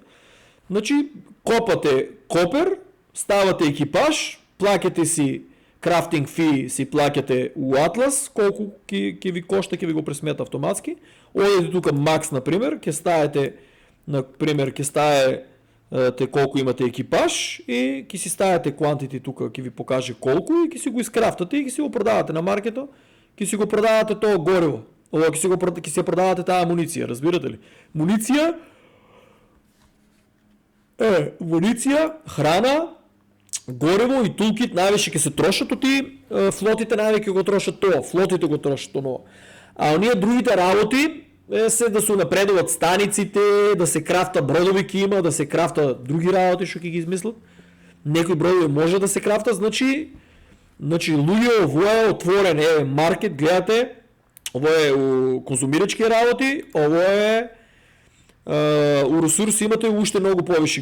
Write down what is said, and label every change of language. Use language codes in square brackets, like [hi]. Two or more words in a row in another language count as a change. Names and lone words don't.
[mk] Значи, копате копер, ставате екипаж, плаќате си [en] crafting fee [mk] си плакате у Atlas, колко ке ви кошта, ке ви го пресмета автоматски. Одете тука Max, например, ке ставите, например, ке ставите колко имате екипаж и ке си ставите quantity тука, ке ви покаже колко и ке си го изкрафтате и ке си го продавате на маркета, ке си го продавате то гориво. Ке си продавате тази амуниция, разбирате ли? Муниция, храна, гориво и тулкит най-више ке се трошат от и флотите най-веќе го трошат тоа, флотите го трошат тоа. А оние другите работи се да се напредуват станиците, да се крафта бродови ки има, да се крафта други работи што ќе ги измислат. Некои бродови може да се крафта, значи луѓе, ово е отворен маркет, гледате, ово е у конзумирачки работи, ово е у ресурси имате уште многу повише.